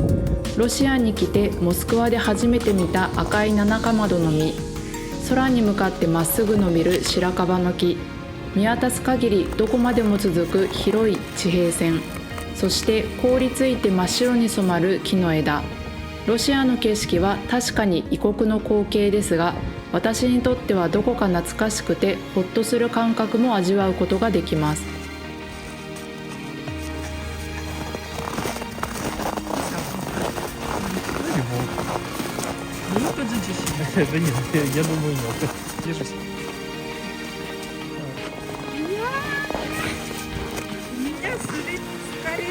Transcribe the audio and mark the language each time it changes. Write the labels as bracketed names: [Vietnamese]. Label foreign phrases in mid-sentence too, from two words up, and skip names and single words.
[Japanese] ロシアに来てモスクワで初めて見た赤い七かまどの実、空に向かってまっすぐ伸びる白樺の木、見渡す限りどこまでも続く広い地平線、そして凍りついて真っ白に染まる木の枝。ロシアの景色は確かに異国の光景ですが、私にとってはどこか懐かしくてほっとする感覚も味わうことができます。 [Russian] Да нет, я думаю, нет. Держись. Меня сулит скорее.